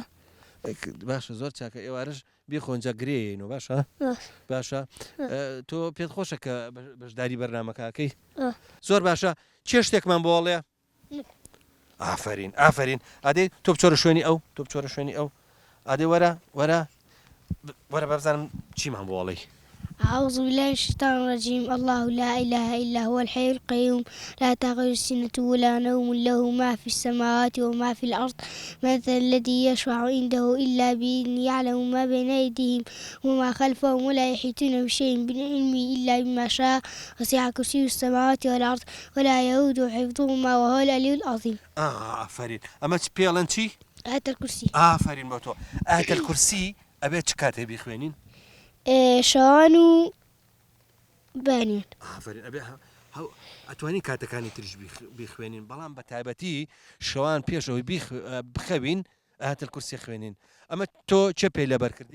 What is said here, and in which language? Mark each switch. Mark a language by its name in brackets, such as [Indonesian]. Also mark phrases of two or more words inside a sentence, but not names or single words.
[Central Kurdish] باشە زۆر چاکە ئێوارش بیخۆنجا گرێینەوە باشە باشە تۆ پێت خۆشە کە بەشداری بەرنمەکەکەی زۆر باشە چێ شتێکمان بۆڵێ ئافرین ئادەی تۆ بچۆرە شوێنی ئەو تۆ بچۆرە شوێنی ئەو ئادەی وەرە بەبزانم چیمان بۆڵی [Arabic] أعوذ بالله من الشيطان الرجيم الله لا إله إلا هو الحي القيوم لا تأخذه سنة ولا نوم له ما في السماوات وما في الأرض مثل الذي يشفع عنده إلا بإذنه يعلم ما بين أيديهم وما خلفهم ولا يحيطون بشيء من علمه إلا بما شاء وسع كرسيه السماوات والأرض ولا يؤود حفظهما وهو العلي العظيم [Central Kurdish] ئافرین ئەمە پێڵەن چی آية الكرسي ئافرین بۆ تۆ ئاەتە کورسی ئەبێت چ کاتێ بیخوێنین شوان و بانیان ئافرین ئەبێ ئەتوانی کاتەکانی تریش بیخوێنین بەڵام بە تایبەتی شەوان پێشەوەی بخەوین ئاەتە کورسی خوێنین ئەمە تۆ چه پێی لەبەر کردی